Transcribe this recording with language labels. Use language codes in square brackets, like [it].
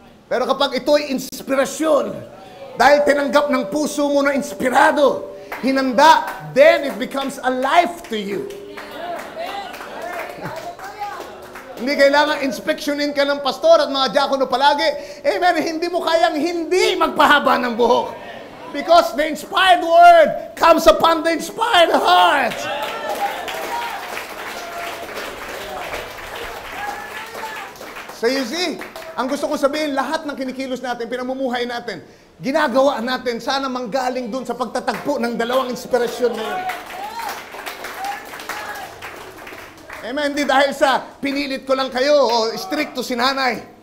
[tl] Pero kapag ito'y inspirasyon, dahil tinanggap ng puso mo na inspirado, hinanda, [en] then it becomes a life to you. [tl] Hindi kailangan inspeksyonin ka ng pastor at mga diakono palagi. Amen. Hindi mo kayang hindi magpahaba ng buhok. [en] Because the inspired word comes upon the inspired heart. So you see, [tl] ang gusto ko sabihin, lahat ng kinikilos natin, pinamumuhay natin, ginagawa natin, sana manggaling dun sa pagtatagpo ng dalawang inspirasyon na yun. Amen. Hindi dahil sa pinilit ko lang kayo o strict to si nanay.